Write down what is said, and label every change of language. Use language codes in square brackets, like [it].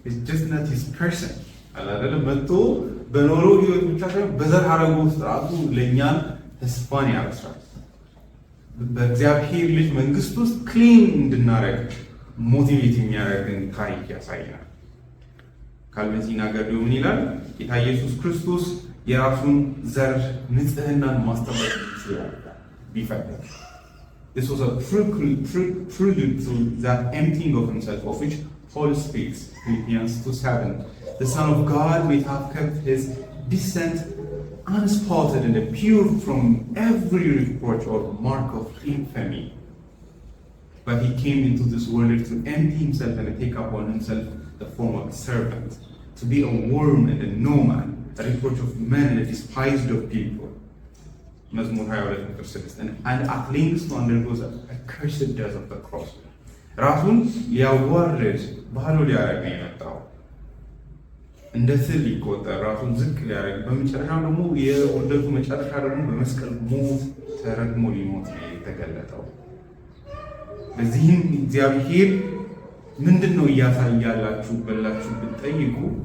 [en] just not his person [am] አላደለም መጥቶ በኖረው ህይወት ብቻ ሳይሆን በዘር ሐረጉ ውስጥ ራሱ ለእኛን ተስፋን ያበስራል። በእግዚአብሔር ልጅ መንግስት ውስጥ ክሊን እንድናደርግ ሞቲቬት የሚያደርግን ታሪክ ያሳያል። ካልቪን ሲናገር ምን ይላል? ጌታ ኢየሱስ ክርስቶስ የራሱን ዘር ንጽህናን ማስጠበቅ ይችላል ቢፈልግ። [en] This was a prelude to that emptying of himself, of which Paul speaks, Philippians 2:7. The Son of God may have kept his descent unspotted and pure from every reproach or mark of infamy. But he came into this world to empty himself and to take upon himself the form of a servant, to be a worm and a no man, a reproach of men and a despised of people. Mazmur 22:6. And at length to undergo a cursed death of the cross. [am] ራሱን ሊያዋርድ ባዶ ሊያደርግ ነው የመጣው። እንደ ስል ሊቆጠር ራሱን ዝቅ ሊያደርግ፣ በመጨረሻም ደግሞ የውርደቱ መጨረሻ ደግሞ በመስቀል ሞት ተረግሞ ሊሞት ነው የተገለጠው። በዚህም እግዚአብሔር ምንድን ነው እያሳያላችሁ ብላችሁ ብትጠይቁ